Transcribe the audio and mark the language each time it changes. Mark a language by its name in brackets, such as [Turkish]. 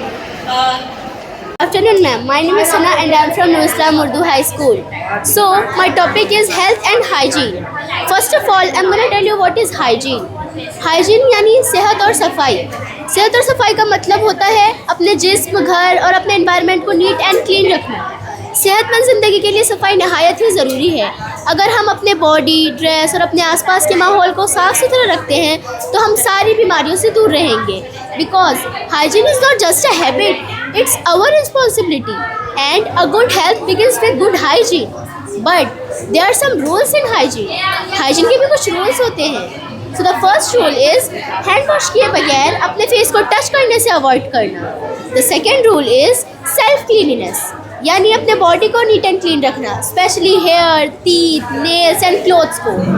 [English] Afternoon ma'am, my name is Sana and I am from Nur Islam Urdu High School. So my topic is health and hygiene. First of all, I am going to tell you what is hygiene. [Hindi] Hygiene यानी सेहत और सफाई। सेहत और सफाई का मतलब होता है अपने जिस्म, घर और अपने एनवायरनमेंट को नीट एंड क्लीन रखना। सेहतमंद ज़िंदगी के लिए सफाई नहायत ही ज़रूरी है। अगर हम अपने बॉडी, ड्रेस और अपने आसपास के माहौल को साफ़ सुथरा रखते हैं तो हम सारी बीमारियों से दूर रहेंगे। [English] Because hygiene is not just a habit, it's our responsibility, and a good health begins with good hygiene. But there are some rules in hygiene. [Hindi] Hygiene के भी कुछ rules होते हैं. [English] So the first rule is hand wash [Hindi] किए बगैर अपने face को touch करने से अवॉइड करना. [English] The second rule is self cleanliness, [Hindi] यानी अपने बॉडी को नीट एंड क्लीन रखना, [English] Specially hair, teeth, nails and clothes को.